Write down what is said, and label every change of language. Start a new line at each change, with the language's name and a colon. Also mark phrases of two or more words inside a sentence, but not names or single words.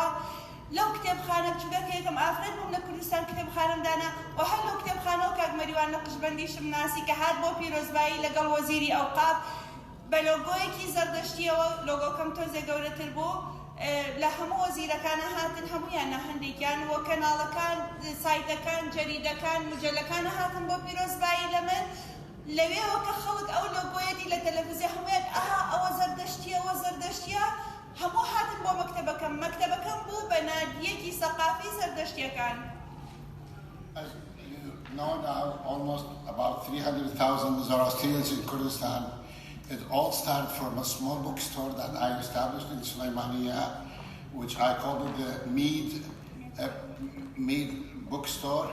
Central Kurdish: لەو کتێبخانە بچووکە کە یەکەم ئافرەت بووم لە کوردستان کتێبخانەم دانا و هەر لەو کتێبخانەوە کاک مەریوان نەقشبەندیشم ناسی کە هات بۆ پیرۆزبایی لەگەڵ وەزیری ئەوقاف بە لۆگۆیەکی زەردەشتیەوە، لۆگۆکەم تۆزێ گەورەتر بوو، لە هەموو وەزیرەکانە هاتن، هەمویان هەندێکیان وە کەناڵەکان، سایتەکان، جەریدەکان، مجەلەکانە هاتن بۆ پیرۆزبایی لە من. لەوێەوە کە خەڵک ئەو لۆگۆیەتی لە تەلەڤیزیۆن هەمویان ئەوە زەردەشتیە هەموو هاتن بۆ مەکتەبەکەم بوو بە نادیەکی سەقافی زەردەشتیەکان.
English: As you know now, almost about 300,000 Zoroastrians in Kurdistan. It all started from a small bookstore that I established in Sulaimaniya, which I called it the Mead bookstore.